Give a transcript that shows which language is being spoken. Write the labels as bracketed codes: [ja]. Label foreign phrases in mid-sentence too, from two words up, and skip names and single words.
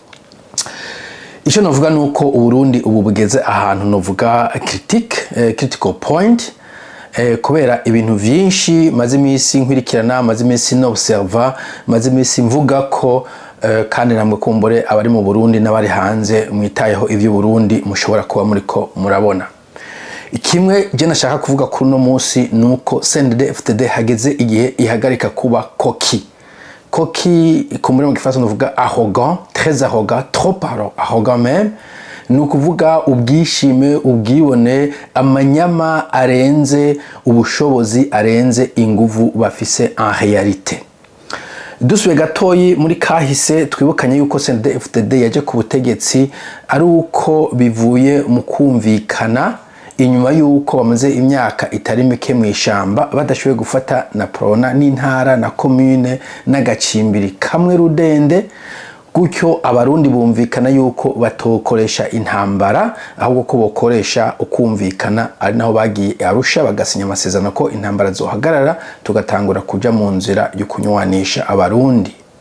[rn] Icyo navuga nuko Uburundi ubu bugeze ahantu novuga [en] critical point, [rn] kubera ibintu vyinshi maze imisi nkwirikirana, maze imisi no observa, maze imisi mvuga ko kandi namwe kumbore abari mu Burundi n'abari hanze mwitayeho ivyo Burundi mushobora kuba muriko murabona. Ikimwe je nashaka kuvuga kuri no munsi nuko CNDD-FDD hageze igihe ihagarika kuba koki kumuri mu gifaransa nuvuga [fr] arrogant, très arrogant, trop arrogant même, [rn] nukuvuga ubwishime, ubwibone, amanyama arenze ubushobozi, arenze inguvu bafise [fr] en réalité. [rn] Dusubiye gatoyi muri kahise twibukanye yuko CNDD-FDD yaje ku butegetsi ari uko bivuye mu kumvikana inyuma yuko bamaze imyaka itari mike mu ishamba badashoboye gufata na prona n'intara na commune n'agacimbiri kamwe rudende, gutyo abarundi bumvikana yuko batokoresha intambara ahubwo ko bokoresha ukumvikana, ari naho bagiye Arusha bagasinya amasezerano ko intambara zohagarara tugatangura kuja mu nzira yo kunywanisha abarundi.